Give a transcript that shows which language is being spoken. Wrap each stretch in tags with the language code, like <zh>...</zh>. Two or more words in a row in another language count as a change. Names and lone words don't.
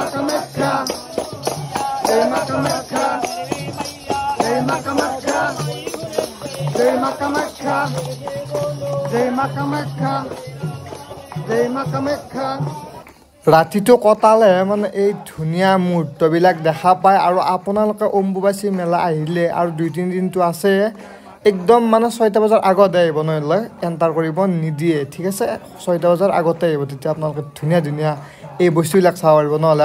<as>কামাখ্যা, জয় মা কামাখ্যা, জয় মা কামাখ্যা, জয় মা কামাখ্যা, জয় মা কামাখ্যা, জয় মা কামাখ্যা. ৰাতিটো কটালে মানে এই ধুনীয়া মুহূৰ্তবিলাক দেখা পায় আৰু আপোনালোকে অম্বুবাচী মেলা আহিলে আৰু 2-3 দিনটো আছে একদম মানে 6টা বজাৰ আগতে আহিব নহ'লে এণ্টাৰ কৰিব নিদিয়ে ঠিক আছে 6টা বজাৰ আগতে আহিব তেতিয়া আপোনালোকে ধুনীয়া ধুনীয়া এই বস্তুবিলাক চাব পাৰিব নহ'লে</as>